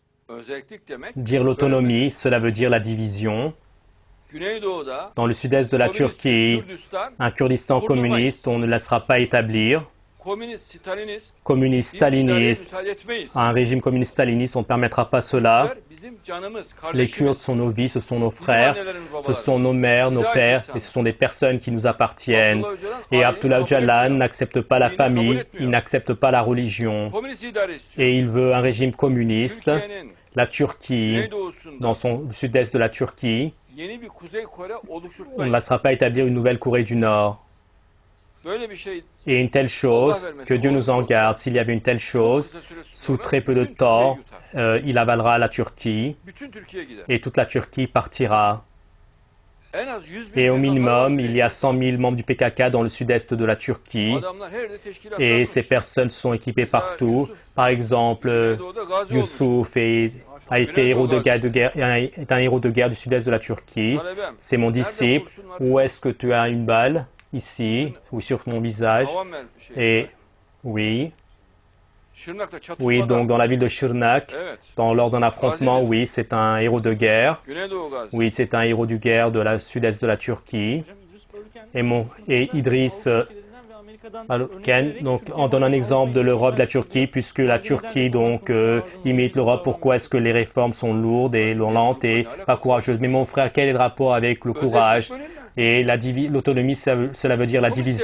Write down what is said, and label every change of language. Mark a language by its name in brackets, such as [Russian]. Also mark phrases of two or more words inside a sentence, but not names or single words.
[Turkish] Özellik demek [French] Dire [Turkish] bölünme [French] l'autonomie, [Turkish] demek. [French] cela veut dire la division. [Turkish] Güneydoğu'da [French] Dans le sud-est de la [Turkish] komünist bir [French] Turquie, [Turkish] Kürdistan [French] un Kurdistan communiste, [Turkish] kurdurmayız. [French] on ne laissera pas établir. [Turkish] Komünist, Stalinist [French] Communiste [Turkish] bir idareye [French] staliniste, [Turkish] müsaade etmeyiz. [French] un régime communiste staliniste, on ne permettra pas cela. [Turkish] Kürtler bizim canımız, [French] Les Kurdes [Turkish] kardeşimiz. [French] sont nos vies, ce sont nos [Turkish] Bizim [French] frères, [Turkish] annelerimiz, [French] ce sont nos [Turkish] babalarımız. [French] mères, nos [Turkish] Bize ait [French] pères, [Turkish] insanlar. [French] et ce sont des personnes qui nous appartiennent. [Turkish] Abdullah Öcalan [French] Et [Turkish] aileyi [French] Abdullah [Turkish] kabul [French] Öcalan [Turkish] etmiyor. [French] n'accepte pas la [Turkish] Dini kabul [French] famille, [Turkish] etmiyor. [French] il n'accepte pas la religion, [Turkish] Komünist idare istiyor. [French] et il veut un régime communiste. [Turkish] Türkiye'nin [French] La Turquie, [Turkish] güneydoğusunda [French] dans le sud-est de la Turquie, [Turkish] yeni bir Kuzey Kore [French] on ne [Turkish] oluşturtmayız. [French] laissera pas établir une nouvelle Corée du Nord. [Turkish] Böyle bir şey [French] Et une telle chose, que Dieu nous en garde, s'il y avait une telle chose, [Turkish] kısa süre [French] sous [Turkish] sonra [French] très peu de [Turkish] bütün Türkiye'yi [French] temps, [Turkish] yutar. [French] il avalera la Turquie, [Turkish] Bütün Türkiye gider. [French] et toute la Turquie partira. [Turkish] En az 100 bin [French] Et au [Turkish] PKK [French] minimum, [Turkish] var. [French] il y a 100 000 membres du PKK dans le sud-est de la Turquie. [Turkish] Adamlar her yerde teşkilat [French] Et [Turkish] kurmuş. [French] ces personnes sont équipées partout. Par exemple, [Turkish] Güneydoğu'da gazi olmuştu. [French] Youssouf a été héros de guerre, est un héros de guerre du sud-est de la Turquie. [Turkish] Talebem, [French] C'est mon [Turkish] nerede [French] disciple. [Turkish] kurşun var? [French] Où est-ce que tu as une balle? Ici, ou sur mon visage. [Turkish] Havan mer şey. [French] Et oui, [Turkish] Şırnak'ta çatışmada. [French] oui, donc dans la ville de Shirnak, [Turkish] Evet. [French] lors d'un affrontement, oui, c'est un héros de guerre. [Turkish] Güneydoğu gazisi. [French] Oui, c'est un héros de guerre de la sud-est de la Turquie. Et Idriss Ken, donc, en donne un exemple de l'Europe, de la Turquie, puisque la Turquie donc imite l'Europe. Pourquoi est-ce que les réformes sont lourdes et lentes et pas courageuses? Mais mon frère, quel est le rapport avec le courage? Et l'autonomie, cela veut dire la division.